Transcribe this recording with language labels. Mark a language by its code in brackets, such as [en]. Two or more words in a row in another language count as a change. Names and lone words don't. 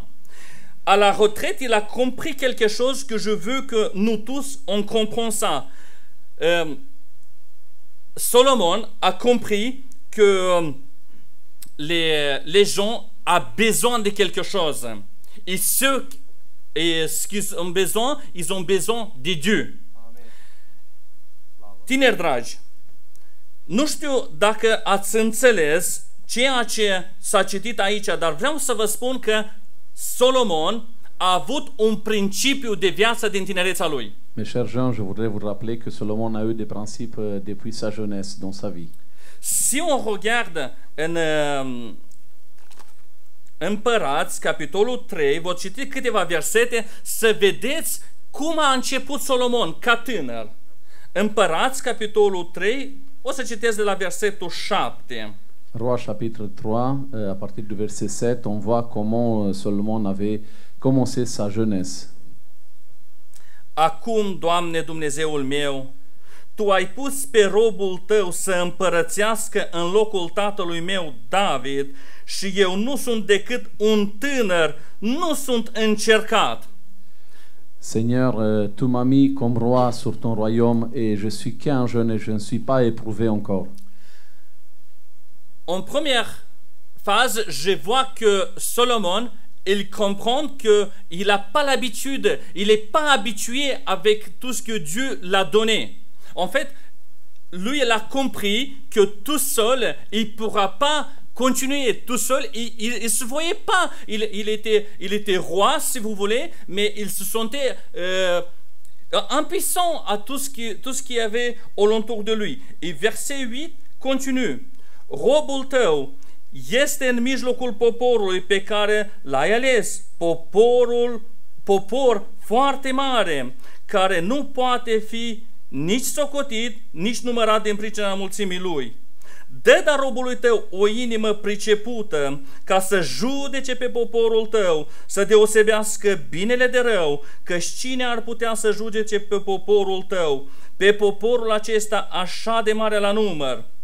[fr] À la retraite, il a compris quelque chose que je veux que nous tous, on comprenne ça. Solomon a compris que les gens ont besoin de quelque chose. Et ce qu'ils ont besoin, ils ont besoin de Dieu. [ro] Tineri dragi, nu știu dacă ați înțeles ceea ce s-a citit aici, dar vreau să vă spun că Solomon a avut un principiu de viață din tinerețea lui. [fr] Mes chers jeunes, je voudrais vous rappeler que Solomon a eu des principes depuis sa jeunesse dans sa vie. Si on regarde [ro] în Împărați, capitolul 3, vă citi câteva versete să vedeți cum a început Solomon ca tânăr. Împărați, capitolul 3, o să citesc de la versetul 7. [fr] Roi chapitre 3, à partir du verset 7, on voit comment Solomon avait commencé sa jeunesse. [ro] Acum, Doamne Dumnezeul meu, Tu ai pus pe robul Tău să împărățească în locul tatălui meu David și eu nu sunt decât un tânăr, nu sunt încercat. [fr] Seigneur, tu m'as mis comme roi sur ton royaume et je suis qu'un jeune et je ne suis pas éprouvé encore. En première phase, je vois que Solomon il comprend qu'il n'a pas l'habitude, il n'est pas habitué avec tout ce que Dieu l'a donné. En fait, lui, il a compris que tout seul, il ne pourra pas continuer tout seul. Il ne se voyait pas. Il était roi, si vous voulez, mais il se sentait impuissant à tout ce qu'il y avait alentour de lui. Et verset 8 continue. [ro] Robul tău este în mijlocul poporului pe care l-ai ales, popor foarte mare, care nu poate fi nici socotit, nici numărat din pricina mulțimii lui. Dă dar robului tău o inimă pricepută ca să judece pe poporul tău, să deosebească binele de rău, căci cine ar putea să judece pe poporul tău, pe poporul acesta așa de mare la număr?